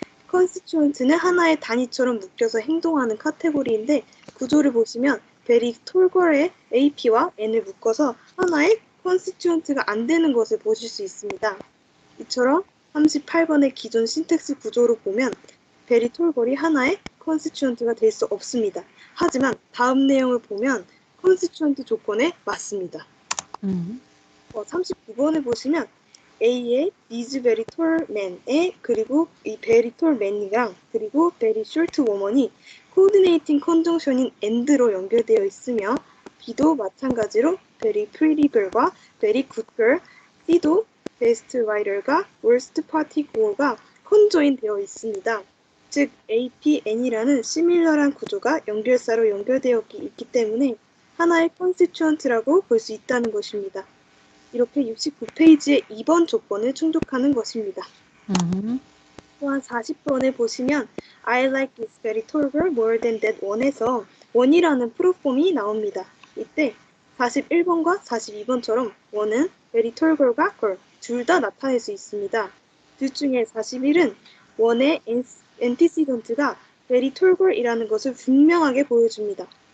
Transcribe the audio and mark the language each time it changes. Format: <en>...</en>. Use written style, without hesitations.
<ko>constituent는 하나의 단위처럼 묶여서 행동하는 카테고리인데 구조를 보시면 베리 톨걸의 AP와 N을 묶어서 하나의 constituent가 안 되는 것을 보실 수 있습니다. 이처럼 38번의 기존 신텍스 구조로 보면 베리 톨걸이 하나의 constituent가 될 수 없습니다. 하지만 다음 내용을 보면 constituent 조건에 맞습니다. 39번을 보시면 A의 is very tall man에 그리고 이 very tall man이랑 그리고 very short woman이 coordinating conjunction인 and로 연결되어 있으며 B도 마찬가지로 very pretty girl과 very good girl, C도 best writer과 worst party goer가 conjoin 되어 있습니다. 즉 APN이라는 시밀러한 구조가 연결사로 연결되어 있기 때문에 하나의 constituent라고 볼 수 있다는 것입니다. 이렇게 69페이지의 2번 조건을 충족하는 것입니다. 또한 40번을 보시면</ko> <en>I like this very tall girl more than that one</en> <ko>에서 one이라는 프로폼이 나옵니다. 이때 41번과 42번처럼 one은 very tall girl과 girl 둘 다 나타낼 수 있습니다. 둘 중에 41은 one의 antecedent가 very tall girl이라는 것을 분명하게 보여줍니다.</ko>